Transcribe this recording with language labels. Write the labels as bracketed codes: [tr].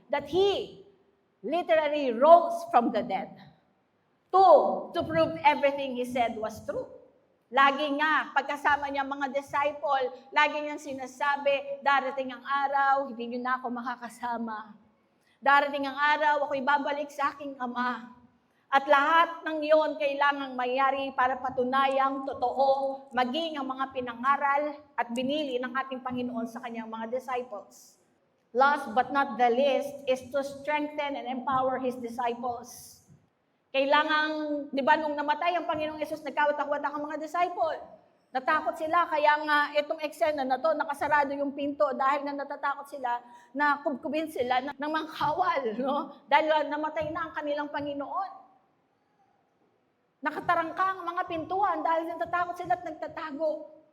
[en] That He literally rose from the dead. To prove everything He said was true. [tl] Lagi nga, pagkasama niya mga disciple, lagi niyang sinasabi, darating ang araw, hindi niyo na ako makakasama. Darating ang araw, ako'y babalik sa aking Ama. At lahat ng iyon kailangang mayari para patunayang totoo, maging ang mga pinangaral at binili ng ating Panginoon sa kanyang mga disciples. [en] Last but not the least is to strengthen and empower His disciples. [tl] Kailangang, di ba, nung namatay ang Panginoong Yesus, nagkawatak-watak ang mga disciple. Natakot sila, kaya nga itong eksena na to, nakasarado yung pinto dahil na natatakot sila na kubkubin sila ng mga kawal, no? Dahil namatay na ang kanilang Panginoon. Nakatarangka ang mga pintuan dahil natatakot sila at nagtatago.